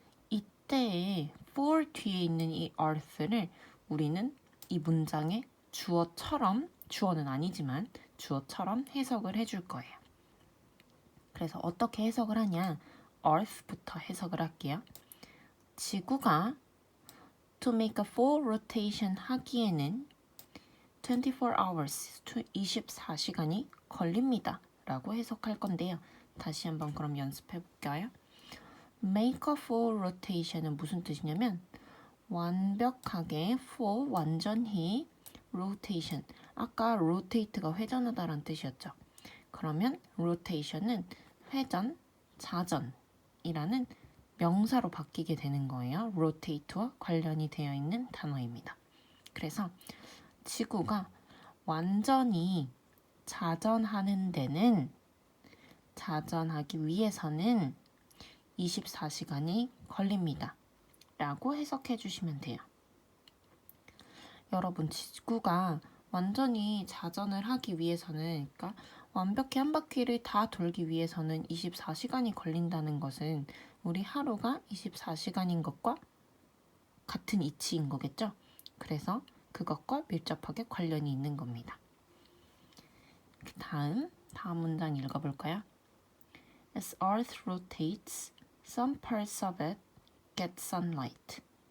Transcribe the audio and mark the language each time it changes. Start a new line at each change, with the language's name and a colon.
Korean: 이때에 for 뒤에 있는 이 earth를 우리는 이 문장의 주어처럼, 주어는 아니지만 주어처럼 해석을 해줄 거예요. 그래서 어떻게 해석을 하냐? earth부터 해석을 할게요. 지구가
English: to make a full rotation
Korean: 하기에는
English: 24 hours,
Korean: 24시간이 걸립니다. 라고 해석할 건데요. 다시 한번 그럼 연습해 볼까요?
English: make a full rotation
Korean: 은 무슨 뜻이냐면 완벽하게 full, 완전히 rotation, 아까 rotate가 회전하다라는 뜻이었죠. 그러면 rotation은 회전, 자전이라는 명사로 바뀌게 되는 거예요. rotate와 관련이 되어 있는 단어입니다. 그래서 지구가 완전히 자전하는 데는, 자전하기 위해서는 24시간이 걸립니다. 라고 해석해 주시면 돼요. 여러분, 지구가 완전히 자전을 하기 위해서는, 그러니까 완벽히 한 바퀴를 다 돌기 위해서는 24시간이 걸린다는 것은 우리 하루가 24시간인 것과 같은 이치인 거겠죠? 그래서 그것과 밀접하게 관련이 있는 겁니다. 다음 문장 읽어볼까요?
English: As Earth rotates, some parts of it get sunlight.